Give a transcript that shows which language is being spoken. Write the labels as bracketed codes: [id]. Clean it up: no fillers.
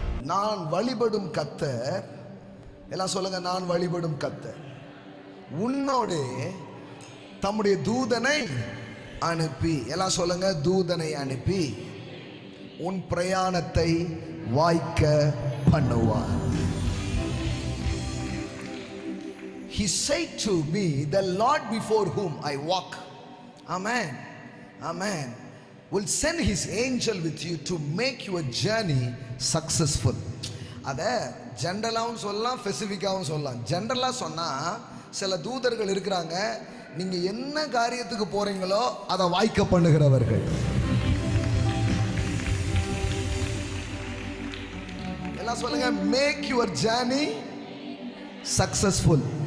[ta] நான் வழிபடும் கர்த்தர், எல்லாம் சொல்லுங்க, நான் வழிபடும் கர்த்தர் உன்னோடு தம்முடைய தூதனை அனுப்பி, எல்லாம் சொல்லுங்க, தூதனை அனுப்பி உன் பிரயாணத்தை வாய்க்க பண்ணுவார். [en] He said to me, the Lord before whom I walk, amen, amen, will send his angel with you to make your journey successful. [ta] அத ஜெனரலாவும் சொல்லலாம், ஸ்பெசிஃபிக்காவும் சொல்லலாம். ஜெனரலா சொன்னா சில தூதர்கள் இருக்கிறாங்க, நீங்க என்ன காரியத்துக்கு போறீங்களோ அதை வாய்க்க பண்ணுகிறவர்கள். எல்லாம் சொல்லுங்க, [en] Make your journey successful.